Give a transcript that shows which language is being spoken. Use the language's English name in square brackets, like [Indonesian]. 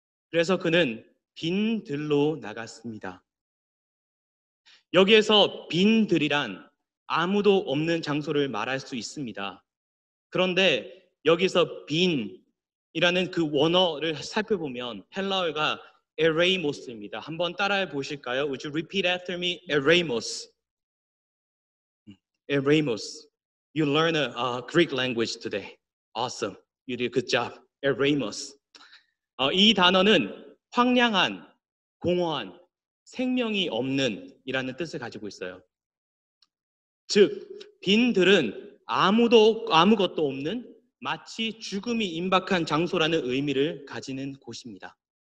[Korean] 그래서 그는 빈 들로 나갔습니다. 여기에서 빈 들이란 아무도 없는 장소를 말할 수 있습니다. 그런데 여기서 빈이라는 그 원어를 살펴보면 헬라어가 에레이모스입니다. 한번 따라해 보실까요? [English] Would you repeat after me? [Greek] 에레이모스. 에레이모스. [English] You learn a Greek language today. Awesome. You did a good job. 에레이모스. [Korean] 이 단어는 황량한, 공허한, 생명이 없는 이라는 뜻을 가지고 있어요. 즉, 빈들은 아무것도 없는 마치 죽음이 임박한 장소라는 의미를 가지는 곳입니다.